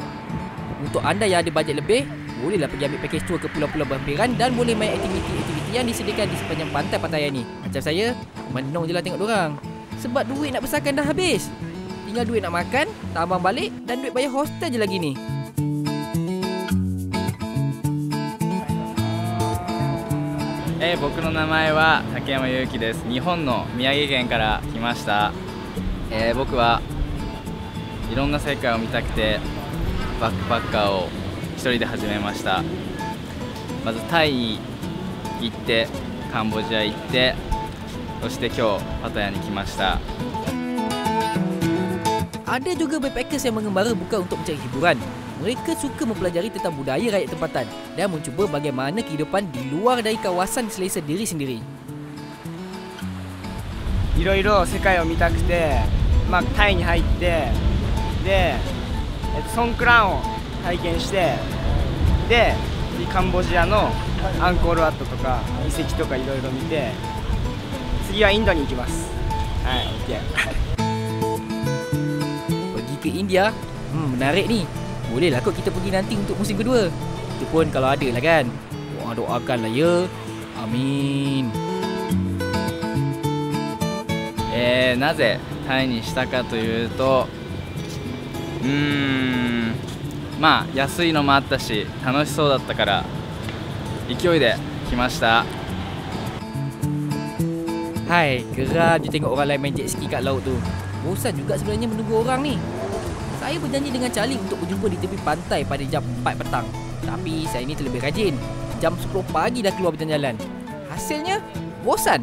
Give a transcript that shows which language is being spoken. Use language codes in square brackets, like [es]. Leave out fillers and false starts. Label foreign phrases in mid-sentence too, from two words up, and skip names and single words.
[ms] Untuk anda yang ada bajet lebih, bolehlah pergi ambil [en] package tour [ms] ke pulau-pulau berhampiran dan boleh main aktiviti-aktiviti yang disediakan di sepanjang pantai Pattaya ni. Macam saya, menung je lah tengok dorang. Sebab duit nak besarkan dah habis. Tinggal duit nak makan, tambang balik dan duit bayar hostel je lagi ni. [ja] 僕の名前は竹山祐希です。日本の宮城県から来ました。僕はいろんな世界を見たくてバックパッカーを一人で始めました。まずタイに行ってカンボジア行ってそして今日パタヤに来ました。 [ms] Ada juga backpackers yang mengembara bukan untuk mencari hiburan. Mereka suka mempelajari tentang budaya rakyat tempatan dan mencuba bagaimana kehidupan di luar dari kawasan selesa diri sendiri. [ja] いろいろ世界を見たくて、タイに入ってで、ソンクランを体験してでカンボジアのアンコールワットとか遺跡とかいろいろ見て次はインドに行きます。はい、OK。 [ms] Pergi ke India? Menarik ni. Bolehlah kot kita pergi nanti untuk musim kedua. Itu pun kalau ada lah kan. Doakan lah ya. Amin. [ja] なぜタイにしたかというと、安いのもあったし楽しそうだったから勢いで来ました。 [ms] Hai, geram je tengok orang lain main [en] jet ski [ms] kat laut tu. Bosan juga sebenarnya menunggu orang ni. Saya berjanji dengan Charlie untuk berjumpa di tepi pantai pada jam 4 petang. Tapi saya ni terlebih rajin. Jam 10 pagi dah keluar berjalan-jalan. Hasilnya, bosan.